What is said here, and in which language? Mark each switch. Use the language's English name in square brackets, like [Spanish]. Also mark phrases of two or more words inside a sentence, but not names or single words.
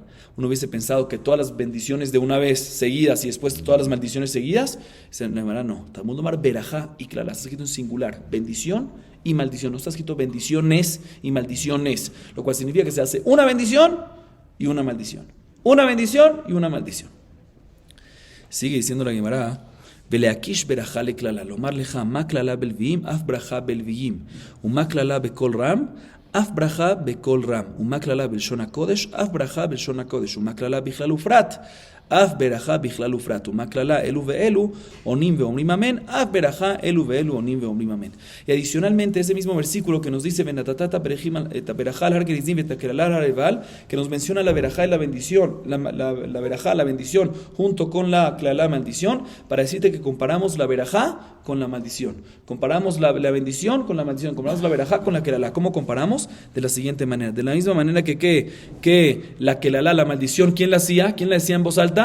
[Spanish] Uno hubiese pensado que todas las bendiciones de una vez seguidas y después todas las maldiciones seguidas. No, [Hebrew] תלמוד לומר [Spanish] berajá y klala. Está escrito en singular, bendición y maldición. No está escrito bendiciones y maldiciones, lo cual significa que se hace una bendición y una maldición. Una bendición y una maldición. [Hebrew] Sigue diciendo la Gemara: ולהקיש ברכה לכללה, לומר לך מה כללה בלוויים, אף ברכה בלוויים, ומה כללה בקול רם, אף ברכה בקול רם, ומה כללה בלשון הקודש, אף ברכה בלשון הקודש, ומה כללה בכלל ופרט, אף ברכה בכלל ופרט, ומה כללה אלו ואלו עונים ואומרים אמן, אף ברכה אלו ואלו עונים ואומרים אמן. [Spanish] Y adicionalmente ese mismo versículo que nos dice [Hebrew] ונתתה ברכה על הר גריזים וקללה על הר עיבל, [Spanish] que nos menciona la berajá y la bendición, la berajá, la bendición junto con la klala, maldición, para decirte que comparamos la berajá con la maldición, comparamos la bendición con la maldición, comparamos la berajá con la klala. ¿Cómo comparamos? De la siguiente manera, de la misma manera que la klala, la maldición, ¿quién la hacía? ¿Quién la decía en voz alta?